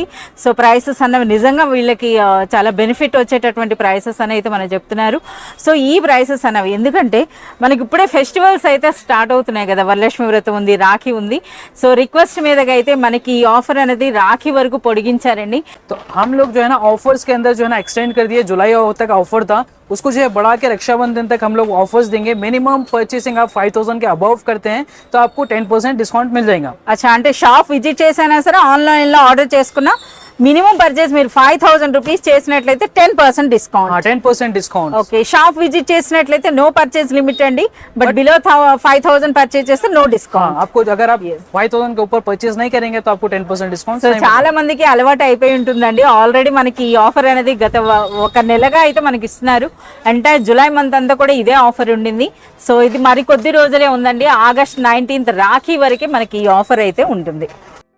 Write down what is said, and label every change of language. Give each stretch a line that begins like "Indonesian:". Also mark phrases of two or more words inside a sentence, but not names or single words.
Telugu: సో ప్రైసెస్ అన్నవి నిజంగా వీళ్ళకి చాలా బెనిఫిట్ వచ్చేటటువంటి ప్రైసెస్ అని అయితే మనం చెప్తున్నాం. సో ఈ ప్రైసెస్ అనేవి ఎందుకంటే మనకి ఇప్పుడే ఫెస్టివల్స్ అయితే స్టార్ట్ అవుతున్నాయి కదా, వరలక్ష్మి వ్రతం ఉంది, రాఖీ ఉంది. సో రిక్వెస్ట్ మీదగా అయితే మనకి ఈ ఆఫర్ అనేది రాఖీ వరకు పొడిగించారండి.
Hindi: तो हम लोग जो है ना ऑफर्स के अंदर जो है ना एक्सटेंड कर दिए. जुलाई तक ऑफर था, उसको जो है बढ़ा के रक्षाबंधन तक हम लोग ऑफर्स देंगे.
English: minimum purchasing
Hindi: आप 5000 के अबव करते हैं तो आपको 10% डिस्काउंट मिल जाएगा. अच्छा,
Telugu: అంటే
English: shop visit
Telugu: చేసైనా సరే ఆన్లైన్లో ఆర్డర్ చేసుకున్నా
English: minimum purchase
Telugu: మీరు 5000 రూపీస్ చేసినట్లయితే 10% డిస్కౌంట్. 10% డిస్కౌంట్. ఓకే,
English: shop visit
Telugu: చేసినట్లయితే
English: no purchase limit
Telugu: అండి.
English: but below
Telugu: 5000 పర్చేస్ చేస్తే
English: no discount.
Hindi: आपको अगर आप 5000 के ऊपर परचेस नहीं करेंगे तो आपको 10% डिस्काउंट.
Telugu: సో చాలా మందికి అలవాటు అయిపోయి ఉంటుందండి. ఆల్రెడీ మనకి ఈ ఆఫర్ అనేది గత ఒక నెలగా అయితే మనకి ఇస్తున్నారు. అంటే జూలై మంత్ అంతా కూడా ఇదే ఆఫర్ ఉండింది. సో ఇది మరి కొద్ది రోజులే ఉందండి. ఆగస్ట్ 19th రాఖీ వరకే మనకి ఈ ఆఫర్ అయితే ఉంటుంది.